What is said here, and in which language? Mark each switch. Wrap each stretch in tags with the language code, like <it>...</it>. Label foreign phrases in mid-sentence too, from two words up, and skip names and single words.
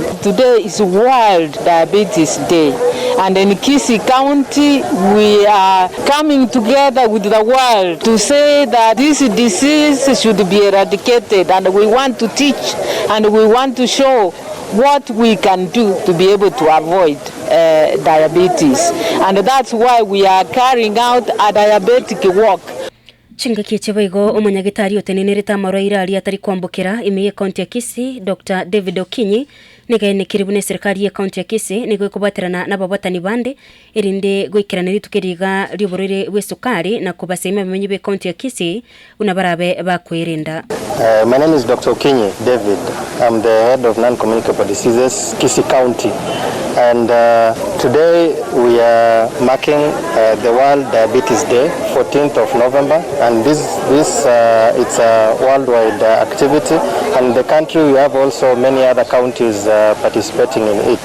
<en>Today is World Diabetes Day, and in Kisii County we are coming together with the world to say that this disease should be eradicated, and we want to teach and we want to show what we can do to be able to avoid diabetes, and that's why we are carrying out a diabetic walk.</en> <guz>Chinga kiechebaigo omanyagitari otenenereta maroira ali atari kwambukira imeye county ya Kisii Dr. David Okinyi nigene kiribune serikali ya county ya Kisii nigo kubaterana nababwatani bande irinde gwikirana ritukiriga ryoborere bw'isukari na kubasemia bamenyi be county ya Kisii unabarabe bakwerenda.</guz> <en>My name is Dr. Okinyi David. I'm the head of non-communicable diseases Kisii County, and today we are marking the World Diabetes Day, 14th of November, and this it's a worldwide activity, and in the country we have also many other counties participating in it.</en>